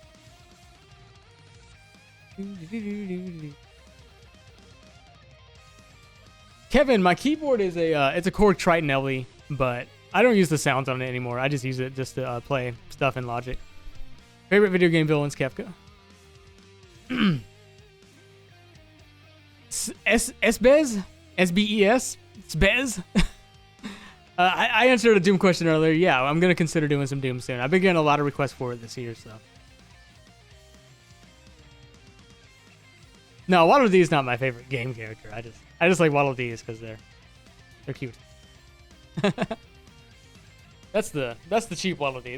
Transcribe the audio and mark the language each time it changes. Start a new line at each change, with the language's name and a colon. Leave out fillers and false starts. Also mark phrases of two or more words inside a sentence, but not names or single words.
English: Kevin, my keyboard is it's a Korg Triton LE, but I don't use the sounds on it anymore. I just use it just to play stuff in Logic. Favorite video game villains, Kefka. Sbez? S-B-E-S? Sbez? I answered a Doom question earlier. Yeah, I'm going to consider doing some Doom soon. I've been getting a lot of requests for it this year, so. No, Waddle Dee is not my favorite game character. I just like Waddle Dees because they're cute. That's the cheap Waddle Dee.